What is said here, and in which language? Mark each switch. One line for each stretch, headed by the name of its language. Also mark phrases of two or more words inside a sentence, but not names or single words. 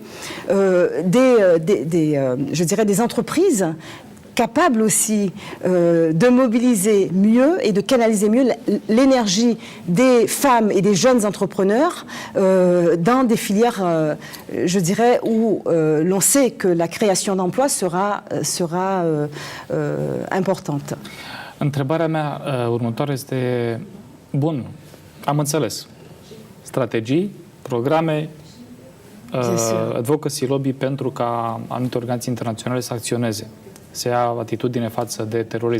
French: je dirais des entreprises capables aussi de mobiliser mieux et de canaliser mieux l'énergie des femmes et des jeunes entrepreneurs dans des filières, je dirais, où l'on sait que la création d'emplois sera importante.
Romanian: Întrebarea mea următoare este, bun, am înțeles, strategii, programe,
English: advocacy lobby
Romanian: pentru ca anumite organizații internaționale să acționeze, să ia atitudine față de terorism.